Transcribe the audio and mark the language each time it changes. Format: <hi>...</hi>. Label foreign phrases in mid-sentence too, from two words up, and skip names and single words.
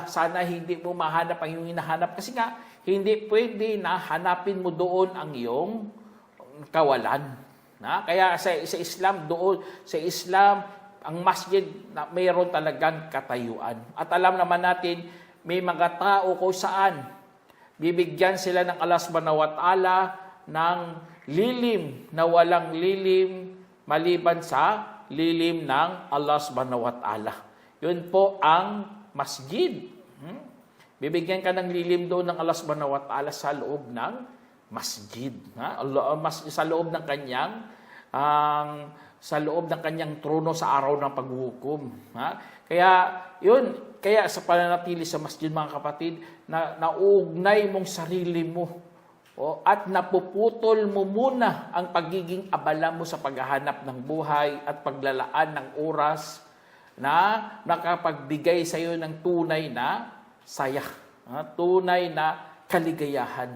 <tl>Sana hindi mo mahanap ang iyong hinahanap. Kasi nga, hindi pwede na hanapin mo doon ang iyong kawalan. Kaya sa Islam, ang masjid, mayroon talagang katayuan. At alam naman natin, may mga tao kung saan bibigyan sila ng Allah</tl> <ar>سبحانه وتعالى</ar> <tl>ng lilim na walang lilim maliban sa lilim ng Allah</tl> <ar>سبحانه وتعالى.</ar> <tl>Yun po ang masjid. Bibigyan ka ng lilim doon ng Allah</tl> <ar>سبحانه وتعالى</ar> <tl>sa loob ng masjid, sa loob ng kanyang trono sa araw ng paghuhukom. Kaya sa pananatili sa masjid mga kapatid, na nauugnay mong sarili mo at napuputol mo muna ang pagiging abala mo sa paghahanap ng buhay at paglalaan ng oras na nakapagbigay sa iyo ng tunay na saya, tunay na kaligayahan.</tl>